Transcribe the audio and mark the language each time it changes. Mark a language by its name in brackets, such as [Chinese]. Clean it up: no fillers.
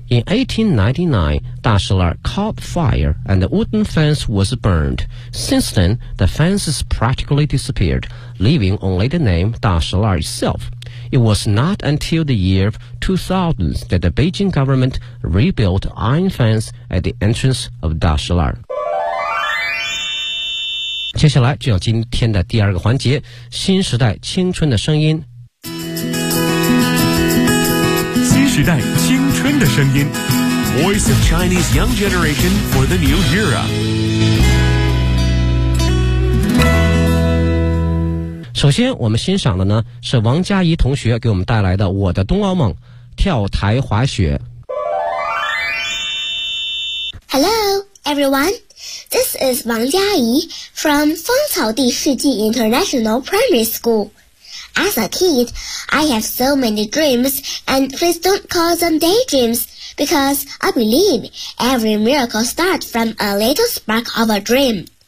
[English] In 1899, 大石栏caught fire and the wooden fence was burned. Since then, the fence has practically disappeared, leaving only the name 大石栏itself. It was not until the year 2000 that the Beijing government rebuilt iron fence at the entrance of 大石栏。 [Chinese] 接下来就要今天的第二个环节，新时代青春的声音。新时代青春的声音 [English] ，Voice of Chinese Young Generation for the New Era。 [Chinese] 首先我们欣赏的呢是王佳怡同学给我们带来的《我的冬奥梦》，跳台滑雪。 [English] Hello everyone, this is 王佳怡 from 芳草地世纪 International Primary School. As a kid, I have so many dreams, and please don't call them daydreams, because I believe every miracle starts from a little spark of a dream.